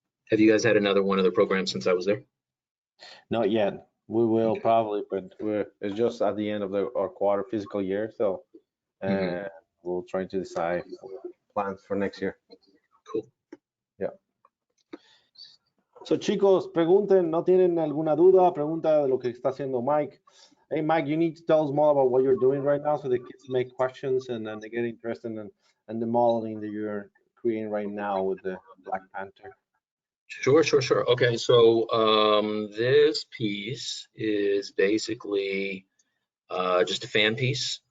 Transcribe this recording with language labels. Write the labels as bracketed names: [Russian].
[English] Have you guys had another one of the programs since I was there? Not yet. We will probably, but it's just at the end of our quarter fiscal year, so we'll try to decide plans for next year. Cool. Yeah. [Spanish] So chicos, pregunten, ¿no tienen alguna duda? Pregunta de lo que está haciendo Mike. [English] Hey Mike, you need to tell us more about what you're doing right now so the kids make questions and then they get interested in the modeling that you're creating right now with the Black Panther. Sure. Okay, so this piece is basically just a fan piece.